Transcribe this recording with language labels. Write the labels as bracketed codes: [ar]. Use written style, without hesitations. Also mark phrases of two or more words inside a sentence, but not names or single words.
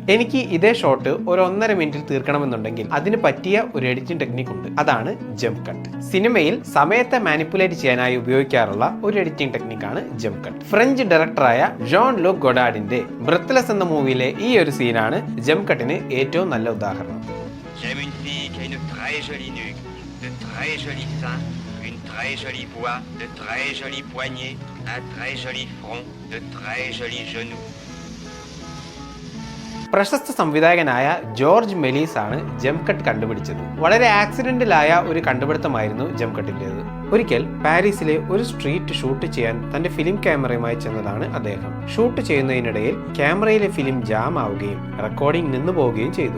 [ml] എനിക്ക് ഇതേ ഷോട്ട് ഒരു 1.5 മിനിറ്റിൽ തീർക്കണമെന്നുണ്ടെങ്കിൽ അതിന് പറ്റിയ ഒരു [en] editing technique [ml] ഉണ്ട്. [en] അതാണ് jump cut. [ml] സിനിമയിൽ സമയത്തെ മാനിപ്പുലേറ്റ് ചെയ്യാനായി ഉപയോഗിക്കാറുള്ള ഒരു [en] editing techniqueആണ് jump cut. French directorആയ [ml] ജോൺ ലൂക്ക് ഗൊഡാർഡിന്റെ ബ്രെത്ത്ലെസ് എന്ന മൂവിയിലെ ഈ ഒരു സീനാണ് [en] jump cutന് [ml] ഏറ്റവും നല്ല ഉദാഹരണം. [fr] J'aime une fille qui a une très jolie nuque, de très jolis seins, une très jolie voix, de très jolis poignets, un très joli front, de très jolis genoux. [ml] പ്രശസ്ത സംവിധായകനായ ജോർജ് മെലീസ് ആണ് [en] jump cut [ml] കണ്ടുപിടിച്ചത്. വളരെ ആക്സിഡന്റിലായ ഒരു കണ്ടുപിടുത്തമായിരുന്നു [en] jump cutൻ്റെത്. [ml] ഒരിക്കൽ പാരീസിലെ ഒരു [en] street shoot [ml] ചെയ്യാൻ തന്റെ [en] film cameraയുമായി [ml] ചെന്നതാണ് അദ്ദേഹം. ഷൂട്ട് ചെയ്യുന്നതിനിടയിൽ ക്യാമറയിലെ [en] film jam [ml] ആവുകയും റെക്കോർഡിംഗ് നിന്നു പോവുകയും ചെയ്തു.